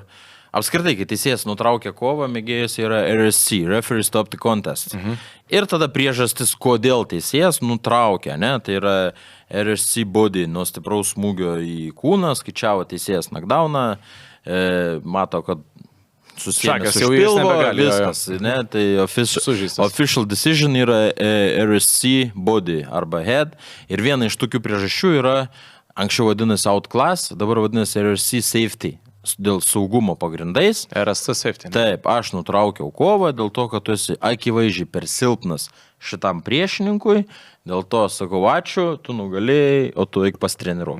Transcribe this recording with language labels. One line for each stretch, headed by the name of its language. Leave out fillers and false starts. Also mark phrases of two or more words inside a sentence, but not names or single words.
Lithuanian: Apskritai, kai teisėjas nutraukia kovą, mėgėjas yra RSC,
English: Referee Stop the Contest.
Lithuanian: Ir tada priežastis, kodėl teisėjas nutraukia, ne? Tai yra
English: RSC body
Lithuanian: nuo stipraus smūgio į kūną, skaičiavo teisėjas knockdowną, mato, kad susienas iš pilvo, viskas, ne? Tai
English: official decision
Lithuanian: yra
English: RSC body
Lithuanian: arba head. Ir viena iš tokių priežasčių yra, anksčiau vadinasi outclass, dabar vadinasi
English: RSC safety.
Lithuanian: Dėl saugumo pagrindais.
English: RSC safety.
Lithuanian: Taip, aš nutraukiau kovą dėl to, kad tu esi akivaizdžiai per silpnas šitam priešininkui, dėl to sakau ačiū, tu nugalėjai, o tu eik pasitreniruok.